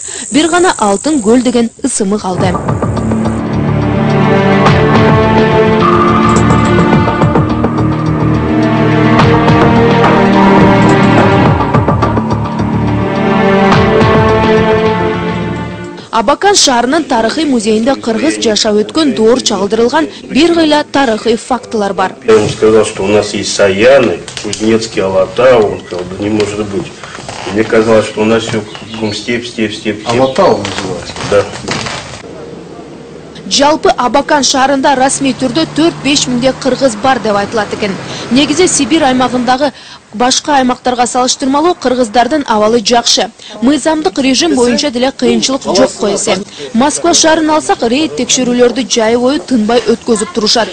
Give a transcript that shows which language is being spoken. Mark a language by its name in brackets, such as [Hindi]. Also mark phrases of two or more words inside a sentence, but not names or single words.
[Kyrgyz] Бир гана Алтын көл деген ысымы калды. Абакан шаарынын тарыхый музейинде кыргыз жашап өткөн доор чагылдырылган бир кыйла тарыхый фактылар бар. [Russian] Он сказал, что у нас есть Саяны, Кузнецкий, Алатау. Он сказал, да не может быть. Мне казалось, что у нас все степь. Алатау называется? Да. [Kyrgyz] Жалпы Абакан шаарында расмий түрдө 4-5 миңдей кыргыз бар деп айтылат экен. Негизи Сибир аймагындагы башка аймактарга салыштырмалуу кыргыздардын абалы жакшы. Мыйзамдык режим боюнча деле кыйынчылык жок койсе. Москва шаарын алсак, рейд текшерүүлөрдү жай бою тынбай өткөзүп турушат.